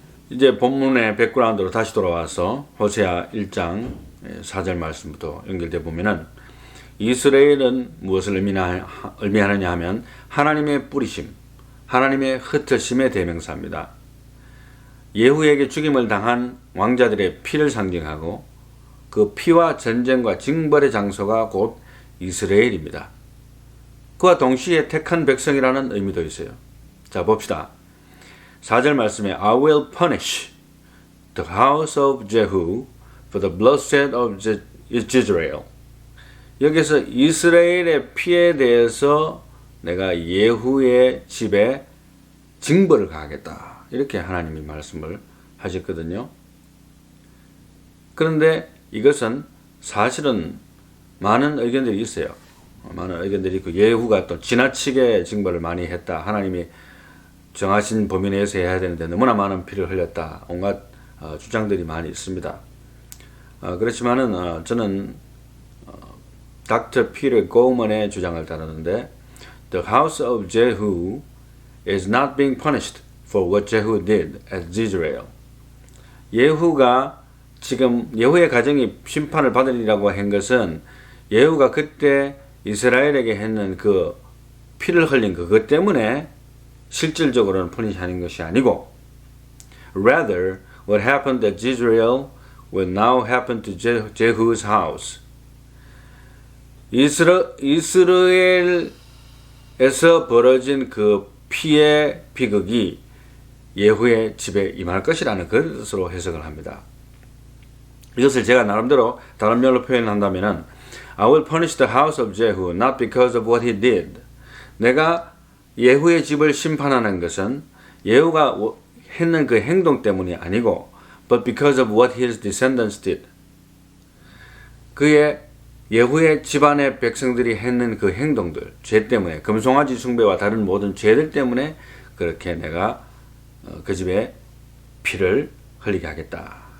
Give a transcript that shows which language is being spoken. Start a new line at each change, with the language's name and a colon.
Korean: 이제 본문의 백그라운드로 다시 돌아와서 호세아 1장 4절 말씀부터 연결돼 보면은 이스라엘은 무엇을 의미하느냐 하면 하나님의 뿌리심, 하나님의 흩으심의 대명사입니다. 예후에게 죽임을 당한 왕자들의 피를 상징하고 그 피와 전쟁과 징벌의 장소가 곧 이스라엘입니다. 그와 동시에 택한 백성이라는 의미도 있어요. 자, 봅시다. 4절 말씀에
English: I will punish the house of Jehu for the bloodshed of Israel.
Korean: 여기서 이스라엘의 피에 대해서 내가 예후의 집에 징벌을 가하겠다. 이렇게 하나님이 말씀을 하셨거든요. 그런데 이것은 사실은 많은 의견들이 있어요. 많은 의견들이 있고 예후가 또 지나치게 징벌을 많이 했다. 하나님이 정하신 범위 내에서 해야 되는데 너무나 많은 피를 흘렸다. 온갖 주장들이 많이 있습니다. 그렇지만은 저는 닥터 피터 고먼의 주장을 따르는데
English: The house of Jehu is not being punished for what Jehu did at Israel.
Korean: 예후가 지금 예후의 가정이 심판을 받으리라고 한 것은 예후가 그때 이스라엘에게 했는 그 피를 흘린 그것 때문에 실질적으로는 퍼니시하는 것이 아니고
English: Rather, what happened at Israel will now happen to Jehu's house.
Korean: 이스라엘에서 벌어진 그 피의 비극이 예후의 집에 임할 것이라는 것으로 해석을 합니다. 이것을 제가 나름대로 다른 말로 표현한다면은
English: I will punish the house of Jehu not because of what he did.
Korean: 내가 예후의 집을 심판하는 것은 예후가 했는 그 행동 때문이 아니고
English: but because of what his descendants did.
Korean: 그의 예후의 집안의 백성들이 했는 그 행동들, 죄 때문에, 금송아지 숭배와 다른 모든 죄들 때문에 그렇게 내가 그 집에 피를 흘리게 하겠다.